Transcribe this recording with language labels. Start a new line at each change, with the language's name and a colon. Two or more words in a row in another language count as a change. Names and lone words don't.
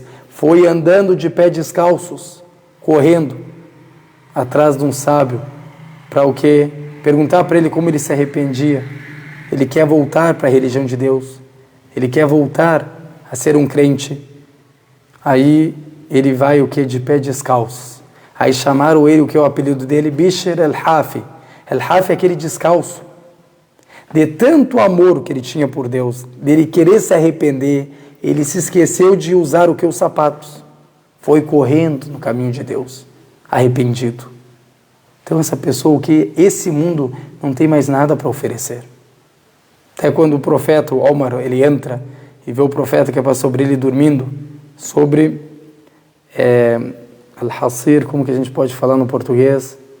Portuguese: Foi andando de pé descalços, correndo atrás de um sábio, para o quê? Perguntar para ele como ele se arrependia. Ele quer voltar para a religião de Deus, ele quer voltar a ser um crente. Aí ele vai o quê? De pé descalços. Aí chamaram ele, o que é o apelido dele? Bishr al-Hafi. Al-Hafi é aquele descalço. De tanto amor que ele tinha por Deus, dele querer se arrepender, ele se esqueceu de usar o que? Os sapatos. Foi correndo no caminho de Deus, arrependido. Então essa pessoa, o que? Esse mundo não tem mais nada para oferecer. Até quando o profeta, o Omar, ele entra e vê o profeta que passou sobre ele dormindo, sobre al-hasir, como que a gente pode falar no português?